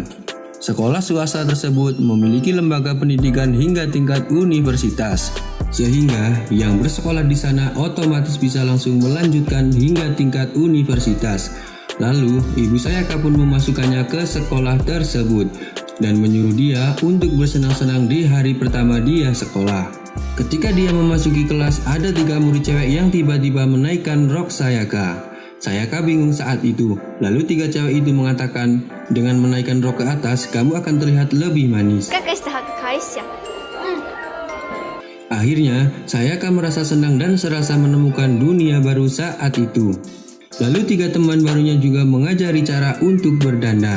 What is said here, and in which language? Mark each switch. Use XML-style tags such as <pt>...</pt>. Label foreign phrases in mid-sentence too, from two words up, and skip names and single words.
<id>Sekolah swasta tersebut memiliki lembaga pendidikan hingga tingkat universitas, sehingga yang bersekolah di sana otomatis bisa langsung melanjutkan hingga tingkat universitas. Lalu, ibu Sayaka pun memasukkannya ke sekolah tersebut dan menyuruh dia untuk bersenang-senang di hari pertama dia sekolah. Ketika dia memasuki kelas, ada 3 murid cewek yang tiba-tiba menaikkan rok Sayaka. Sayaka bingung saat itu. Lalu 3 cewek itu mengatakan, dengan menaikkan rok ke atas, kamu akan terlihat lebih manis. Akhirnya, Sayaka merasa senang dan serasa menemukan dunia baru saat itu. Lalu 3 teman barunya juga mengajari cara untuk berdandan.</id>